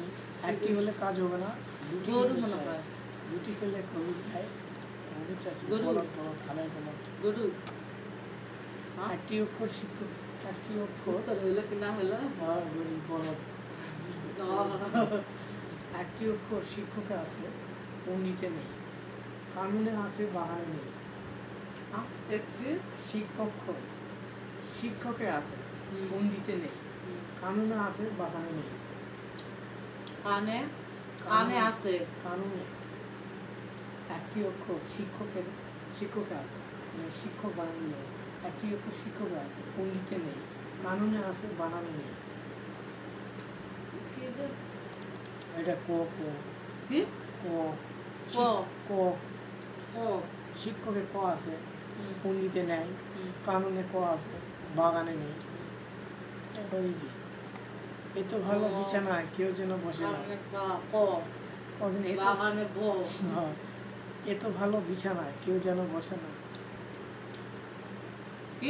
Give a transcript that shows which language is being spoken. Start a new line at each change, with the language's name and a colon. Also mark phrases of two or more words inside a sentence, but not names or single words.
Bangla: একটি হলে কাজ হবে না, দুটি চাই, দুটি পেলে হবে ভাই, হবে চাষি। বলদ খালের বলদ। একটি অক্ষর শিক্ষক, একটি অক্ষর হইলো কি না হইলো বলদ। একটি অক্ষর শিক্ষকে আছে, পণ্ডিতে নেই, কানুনে আছে, বাগানে নেই। একটি শিক্ষকে আছে, পণ্ডিতে নেই, কানুনে আছে, বাগানে নেই। কানে আছে, কানুনে একটি অক্ষর শিক্ষকে আছে, মানে শিক্ষক বানানো নেই। একটি অক্ষর শিক্ষকে আছে, পণ্ডিতে নেই, কানুনে আছে, বানানো নেই। এটা ক ক কি ক ক ক ক শিক্ষকে ক আছে, পণ্ডিতে নেই, কানুনে ক আছে, বাগানে নেই। এটা ইজি। এই তো ভালো। বিছানা কেউ যেন বসে না। ক কোনদিন বাগানে বউ হ্যাঁ, এত ভালো বিছানা কেউ যেন বসে না, কি